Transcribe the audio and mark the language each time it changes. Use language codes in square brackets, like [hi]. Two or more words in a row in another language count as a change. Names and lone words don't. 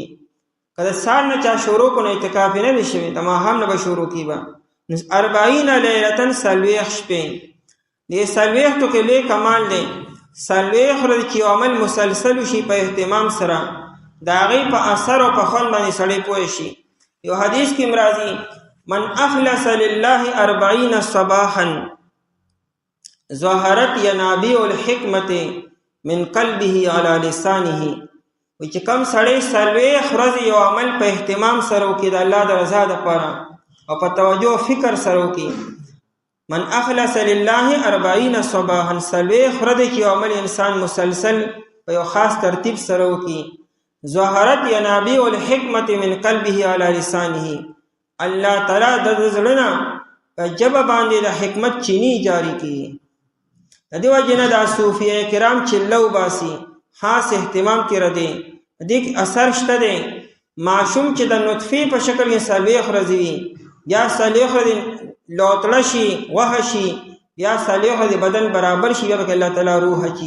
[ps] که د سهار نه چا شروع کړو نو اعتکاف یې نه وي شوی، د ماښام نه به شروع کېږي به. 40 لیلة 40 شپې. دې 40 کې لوی کمال دی. 40 ورځې چې یو عمل مسلسل شي په اهتمام سره، د هغې په اثر او په خوند باندې سړی پوه شي. یو حدیث کې راځي [ar] من اخلص لله 40 صباحا ظهرت ینابیع الحکمت من قلبه على لسانه. [ps] وی چې کم سړی 40 ورځې یو عمل په اهتمام سره وکړي د الله د رضا دپاره او په توجه فکر سره وکړي. [ar] من اخلص لله 40 صباحا [ps] 40 ورځې چې یو عمل انسان مسلسل په یو خاص ترتیب سره وکړي، [ar] ظهرت ینابیع الحکمت من قلبه على لسانه، [ps] الله تعالی د زړه نه په ژبه باندې د حکمت چینی جاری کړي. د دې وجې نه دا صوفیه کرام چله وباسي، خاص اهتمام کې ردي. دې کې اثر شته دی. معشوم چې د نطفې په شکل کې 40 ورځې وي، یا 40 ورځې لوتړه شي، غوښه شي، یا 40 ورځې بدن برابر شي، بیا به الله تعالی روح اچي.